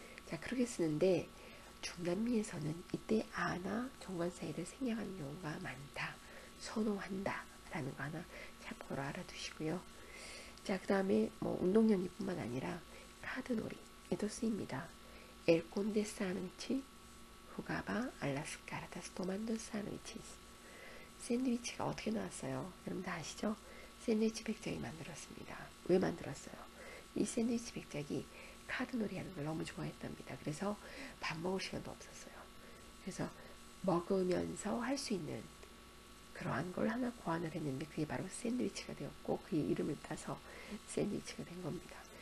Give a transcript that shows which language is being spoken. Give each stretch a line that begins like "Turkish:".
Korean: 자, 그렇게 쓰는데 중남미에서는 이때 아나 정관사를 생략하는 경우가 많다. 선호한다 라는 거 하나 참고로 알아두시고요. 자, 그 다음에 운동 경기뿐만 아니라 카드놀이에도 쓰입니다.
Spanish: El conde sándwich jugaba a las cartas tomando sándwiches.
Korean: 샌드위치가 어떻게 나왔어요? 여러분 다 아시죠? 샌드위치 백작이 만들었습니다. 왜 만들었어요? 이 샌드위치 백작이 카드놀이 하는 걸 너무 좋아했답니다. 그래서 밥 먹을 시간도 없었어요. 그래서 먹으면서 할 수 있는 그러한 걸 하나 고안을 했는데 그게 바로 샌드위치가 되었고 그의 이름을 따서 샌드위치가 된 겁니다.